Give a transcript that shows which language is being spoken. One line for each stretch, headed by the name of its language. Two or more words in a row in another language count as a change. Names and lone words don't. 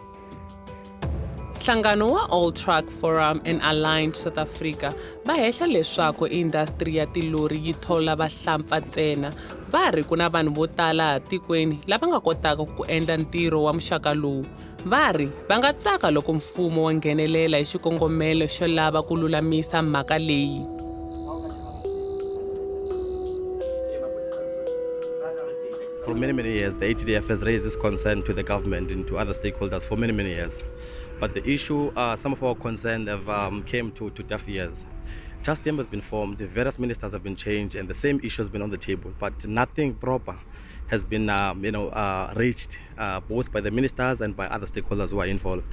Tsonga: Nhlangano wa All Truck Forum and Aligned South Africa va hehla leswaku industry ya tilori yi thola vahlampfa ntsena va ri ku na vanhu vo tala tikweni lava nga kotaka ku endla ntirho wa muxaka lowu va ri va nga tsaka loko mfumo wa nghenelela hi xikongomelo xo lava ku lulamisa mhaka leyi
English: For many years, the ATDF has raised this concern to the government and to other stakeholders for many years. But the issue, some of our concerns have came to deaf ears. Task team has been formed, various ministers have been changed, and the same issue has been on the table, but nothing proper has been reached both by the ministers and by other stakeholders who are involved.